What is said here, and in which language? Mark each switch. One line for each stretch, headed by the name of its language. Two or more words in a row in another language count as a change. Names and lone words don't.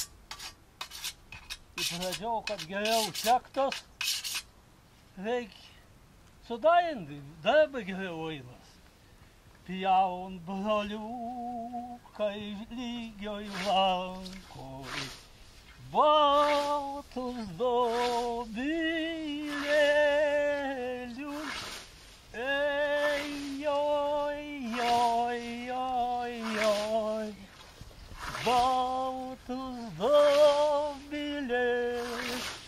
Lithuanian: Įpradžiau, kad geriau sektos. Reikia sudarinti, darba geriau einas. Pjaun broliukai lygioj lankoj, baltus dobilėlius. Ej, oj, oj, oj, oj, baltus dobilėlius.